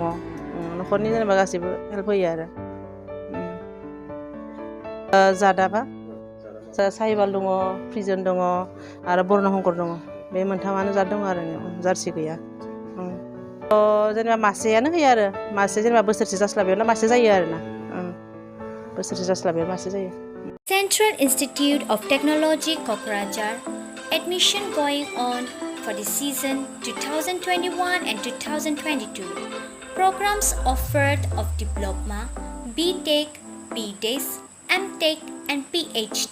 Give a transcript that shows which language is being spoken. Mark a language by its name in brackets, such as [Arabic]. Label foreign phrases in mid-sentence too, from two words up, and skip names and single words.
[Bodo] नखरनि जेनेबा गासैबो हेल्प होयो आरो। जादाबा साहिबाल दङ, फ्रिजन दङ आरो बर्नशंकर दङ। बे मोनथामानो जाद दङ आरो जार्सि गैया। जेनेबा मासेयानो होयो आरो मासे जेनेबा बोसोरसे जास्लाबैयावनो मासे जायो आरोना। बोसोरसे जास्लाबैयाव मासे जायो। [English] Central Institute of Technology Kokrajhar admission going on for the season 2021 and 2022. Programs offered of Diploma, B.Tech, B.Des, M.Tech and PhD.